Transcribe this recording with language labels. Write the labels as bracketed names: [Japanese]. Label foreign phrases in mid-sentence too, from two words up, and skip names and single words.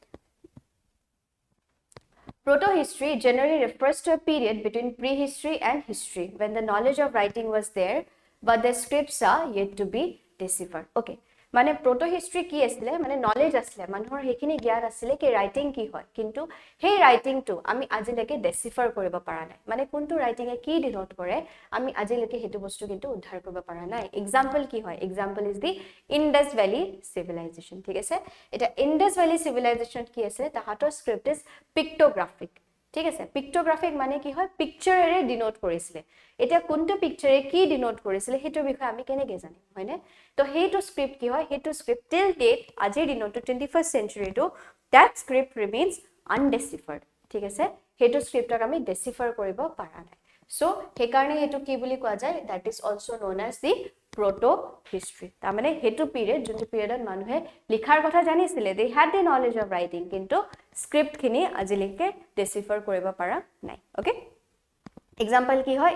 [English] Proto-history generally refers to a period between prehistory and history when the knowledge of writing was there but the scripts are yet to be deciphered. Okay. [Assamese] মানে proto-history কি আছিলে মানে knowledge আছিলে মানুহৰ হেখিনি জ্ঞান আছিলে কি writing কি হয় কিন্তু সেই writing টো আমি আজিলৈকে decipher কৰিব পৰা নাই মানে কোনটো writing এ কি ডিনোট কৰে আমি আজিলৈকে হেতু বস্তু কিন্তু উদ্ধাৰ কৰিব পৰা নাই example কি হয় [English] example is the Indus Valley Civilization [Assamese] ঠিক আছে এটা Indus Valley Civilization কি আছে তাহাতৰ [English] script is pictographic [Assamese] ঠিক আছে পিক্টোগ্ৰাফিক মানে কি হয় পিকচাৰেৰে ডিনোট কৰিছিলে এটা কোনটো পিকচাৰে কি ডিনোট কৰিছিলে হেতৰ বিষয়ে আমি কেনেকৈ জানিম হয়নে তো হেতু স্ক্ৰিপ্ট কি হয় হেতু [English] script till date [Assamese] আজিৰ দিনত [English] 21st century to that script remains undeciphered [Assamese] ঠিক আছে হেতু স্ক্ৰিপ্টক আমি ডেচিফাৰ কৰিব পাৰা নাই সো হে কাৰণে হেতু কি বুলি কোৱা যায় [English] that is also known as the proto history [Assamese] তাৰ মানে হেতু পিৰিয়ড যোনটো পিৰিয়ডত মানুহে লিখাৰ কথা [English] জানিছিলে they had the knowledge of writing [Assamese] কিন্তু স্ক্ৰিপ্ট খিনি আজিলৈকে ডেচিফাৰ কৰিব পাৰা নাই [English] okay example [Assamese] কি হয়